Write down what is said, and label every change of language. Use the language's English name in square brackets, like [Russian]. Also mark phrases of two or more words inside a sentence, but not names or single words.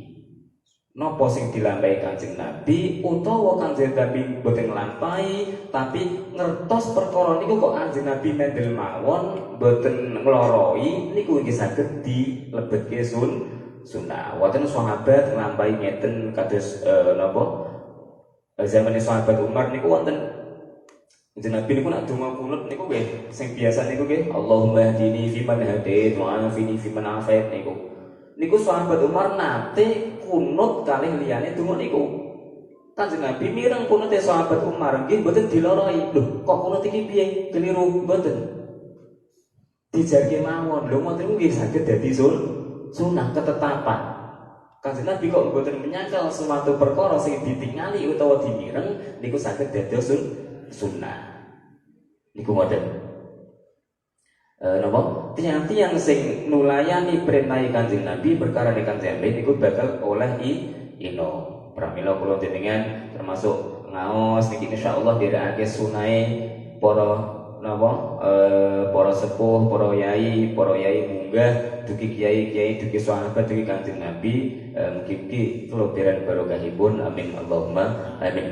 [Javanese] Napa sing dilampahi Kanjeng Nabi utawa Kanjeng Nabi boten nglampahi tapi ngertos perkara niku kok Kanjeng Nabi mendel mawon boten ngloroi niku nggih saged dilebetke sunnah. Wonten sahabat nglampahi ngeten kados napa zamane sahabat Umar niku wonten Kanjeng Nabi niku nak donga kunut niku nggih sing biasa niku nggih [Arabic] اللهم اهدني فيمن هديت وعافني فيمن عافيت [Javanese] niku. Niku sahabat Umar nate kunut kalih liyane donga niku. Kanjeng Nabi mireng kunute sahabat Umar nggih mboten diloroi. Lho, kok kunut iki piye? Keliru mboten. Dijarke mawon. Lho ngoten niku nggih saged dadi sunah ketetapan. Kanjeng Nabi kok mboten menyangkal suatu perkara sing ditingali utawa dimireng niku saged dados sunnah. Niku ngoten. Napa tiang-tiang sing nulayani perintah Kanjeng Nabi perkara Kanjeng Nabi niku bakal oleh ino. Pramila kula jenengan termasuk ngaos niki insyaallah dirakake sunahe para napa para sepuh, para yai munggah dugi kiai dugi sahabat dugi Kanjeng Nabi mugi-mugi keloberan barokahipun [Arabic] آمين اللهم آمين.